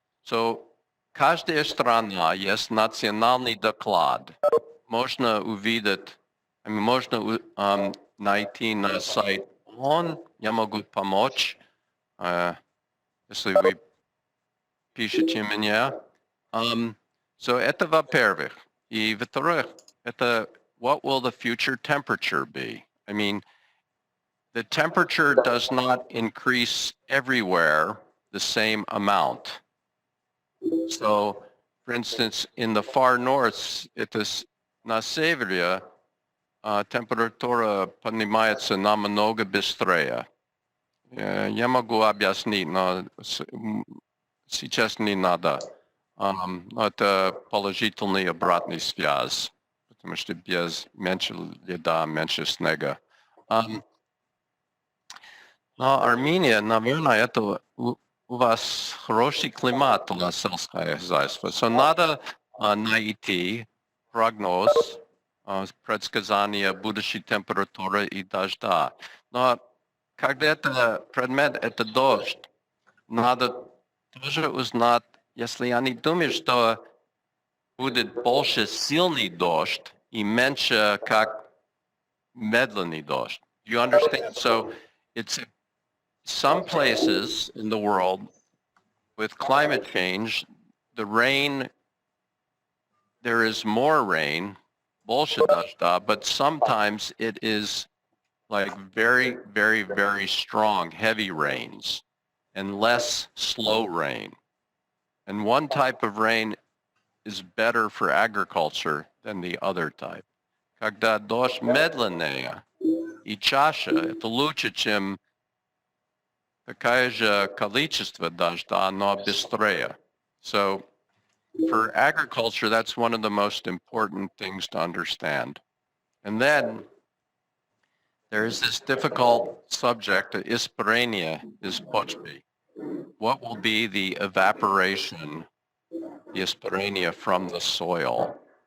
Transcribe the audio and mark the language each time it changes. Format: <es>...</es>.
<ru>So, каждая страна есть национальный доклад. Можно увидеть, можно найти на сайт ООН, я могу помочь, если вы пишете меня. So, это во-первых. И во-вторых, это</ru> <en>what will the future temperature be? I mean, the temperature does not increase everywhere the same amount. So, for instance, in the far north, it is</en> <ru>на севере, температура поднимается намного быстрее. Я могу объяснить, но сейчас не надо. Это положительный обратный связь, потому что без меньше льда, меньше снега. Но Армения, наверное, это у вас хороший климат для сельского хозяйства. So надо найти прогноз предсказания будущей температуры и дождя. Но когда это предмет, это дождь, надо тоже узнать, если они думают, что будет больше сильный дождь и меньше как медленный дождь.</ru> <en>Do you understand? So it's some places in the world with climate change, the rain, there is more rain,</en> <ru>больше дождя,</ru> <en>but sometimes it is like very, very, very strong, heavy rains and less slow rain. And one type of rain is better for agriculture than the other type.</en> <ru>Когда дождь медленнее и чаще, это лучше, чем такое же количество дождя, но быстрее.</ru> <en>So for agriculture, that's one of the most important things to understand. And then there's this difficult subject,</en> <ru>испарение из почвы.</ru> <en>What will be the evaporation, the испарение from the soil?</en>